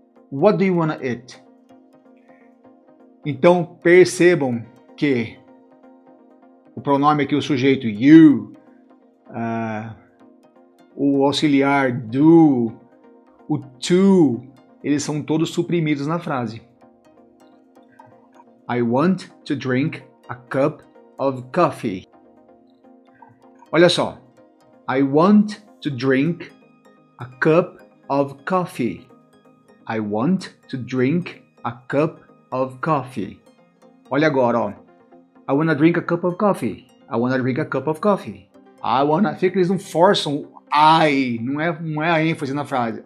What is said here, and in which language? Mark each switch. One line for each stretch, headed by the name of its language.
English: What do you wanna eat?
Portuguese: Então percebam que o pronome aqui, o sujeito you, o auxiliar do, o to, eles são todos suprimidos na frase.
English: I want to drink a cup of coffee.
Portuguese: Olha só.
English: I want to drink a cup of coffee. I want to drink a cup of coffee.
Portuguese: Olha agora, ó.
English: I wanna drink a cup of coffee. I wanna drink a cup of coffee.
Portuguese: Fica que eles não forçam I, não é a ênfase na frase.